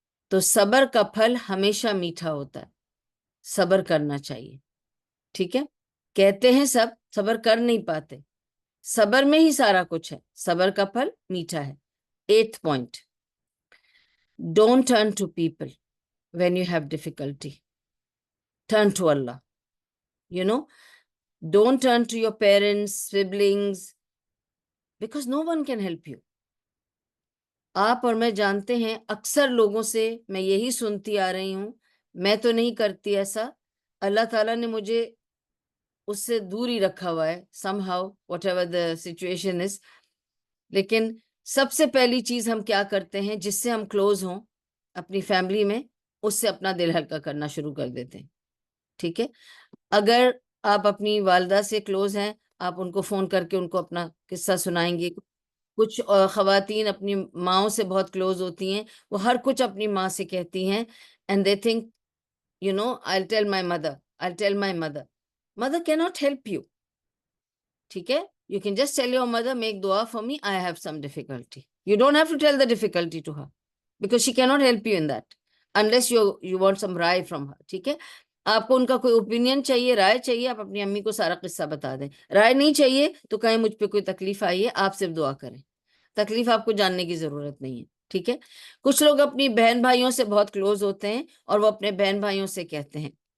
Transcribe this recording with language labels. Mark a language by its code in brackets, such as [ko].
[ur] تو صبر کا پھل ہمیشہ میٹھا ہوتا ہے، صبر کرنا چاہیے. ٹھیک ہے. کہتے ہیں سب صبر کر نہیں پاتے، صبر میں ہی سارا کچھ ہے، صبر کا پھل میٹھا ہے. [en] 8th point, don't turn to people when you have difficulty. Turn to Allah. Don't turn to your parents, siblings, because no one can help you. [ur] آپ اور میں جانتے ہیں، اکثر لوگوں سے میں یہی سنتی آ رہی ہوں، میں تو نہیں کرتی ایسا, اللہ تعالیٰ نے مجھے اس سے دور ہی رکھا ہوا ہے, [en] Somehow whatever the situation is. [ur] لیکن سب سے پہلی چیز ہم کیا کرتے ہیں, جس سے ہم کلوز ہوں اپنی فیملی میں, اس سے اپنا دل ہلکا کرنا شروع کر دیتے ہیں. ٹھیک ہے, اگر آپ اپنی والدہ سے کلوز ہیں, آپ ان کو فون کر کے ان کو اپنا قصہ سنائیں گے. کچھ خواتین اپنی ماؤں سے بہت کلوز ہوتی ہیں, وہ ہر کچھ اپنی ماں سے کہتی ہیں, [en] And they think I'll tell my mother. Mother cannot help you. [ur] ٹھیک ہے, [en] you can just tell your mother, make dua for me, I have some difficulty. You don't have to tell the difficulty to her because she cannot help you in that unless you want some رائے from her. [ur] ٹھیک ہے, آپ کو ان کا کوئی opinion چاہیے, رائے چاہیے, آپ اپنی امی کو سارا قصہ بتا دیں. رائے نہیں چاہیے تو کہیں مجھ پہ کوئی تکلیف آئی ہے, آپ صرف دعا کریں, تکلیف آپ کو جاننے کی ضرورت نہیں ہے. ٹھیک ہے, کچھ لوگ اپنی بہن بھائیوں سے بہت کلوز ہوتے ہیں اور وہ اپنے بہن بھائیوں سے کہتے ہیں.